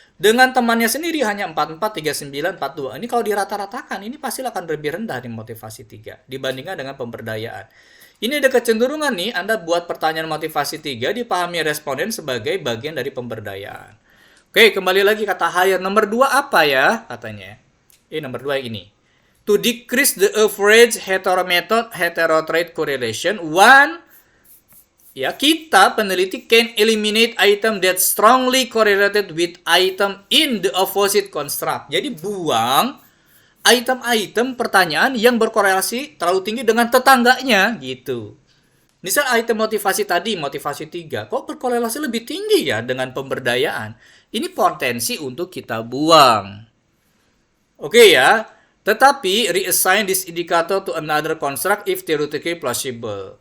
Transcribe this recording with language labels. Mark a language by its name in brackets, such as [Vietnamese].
[Indonesian] Dengan temannya sendiri hanya 44, 39, 42. Ini kalau dirata-ratakan, ini pasti akan lebih rendah di motivasi 3 dibandingkan dengan pemberdayaan. Ini ada kecenderungan nih, Anda buat pertanyaan motivasi 3 dipahami responden sebagai bagian dari pemberdayaan. Oke, kembali lagi kata hire. Nomor 2 apa ya katanya? Nomor 2 ini. [English] To decrease the average heterotrait correlation, one, [Indonesian] ya, kita peneliti [English] can eliminate item that strongly correlated with item in the opposite construct. [Indonesian] Jadi buang item-item pertanyaan yang berkorelasi terlalu tinggi dengan tetangganya gitu. Misal item motivasi tadi, motivasi 3, kok berkorelasi lebih tinggi ya dengan pemberdayaan? Ini potensi untuk kita buang. Oke ya, tetapi [English] reassign this indicator to another construct if theoretically plausible.